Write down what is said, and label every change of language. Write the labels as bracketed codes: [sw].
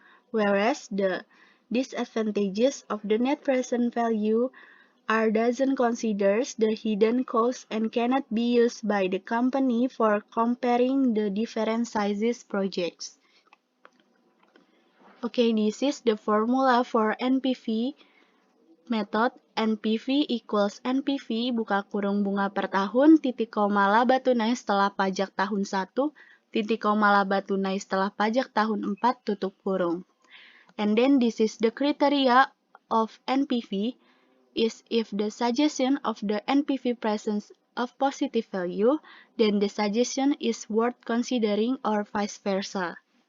[en] Whereas the disadvantages of the net present value are doesn't considers the hidden cost and cannot be used by the company for comparing the different sizes projects. Okay, this is the formula for NPV method. [id] NPV equals NPV buka kurung bunga per tahun titik koma laba tunai setelah pajak tahun 1 titik koma laba tunai setelah pajak tahun 4 tutup kurung. [en] And then this is the criteria of NPV is if the suggestion of the NPV presence of positive value, then the suggestion is worth considering or vice versa.